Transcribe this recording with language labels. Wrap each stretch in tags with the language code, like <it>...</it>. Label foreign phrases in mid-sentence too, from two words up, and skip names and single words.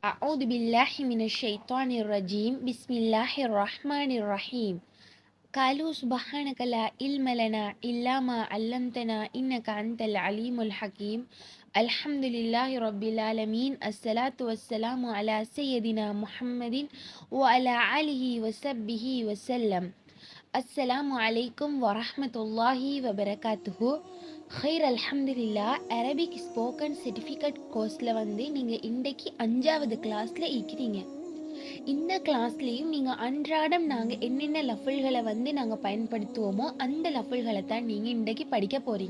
<ar>أعوذ بالله من الشيطان الرجيم بسم الله الرحمن الرحيم قالوا سبحانك لا علم لنا إلا ما علمتنا إنك أنت العليم الحكيم الحمد لله رب العالمين الصلاة والسلام على سيدنا محمد وعلى آله وصحبه وسلم السلام عليكم ورحمة الله وبركاته خير الحمد لله.</ar> <en>Arabic spoken certificate course</en> <ta>நீங்கள் இன்றைக்கு 5வது கிளாஸில் இருக்கிறீங்க. இந்த கிளாஸ்லேயும் நீங்கள் அன்றாடம் நாங்கள் என்னென்ன லஃபல்களை நாங்கள் பயன்படுத்துவோமோ அந்த லஃபல்களை தான் நீங்கள் இன்றைக்கு படிக்க போகிறீங்க.</ta>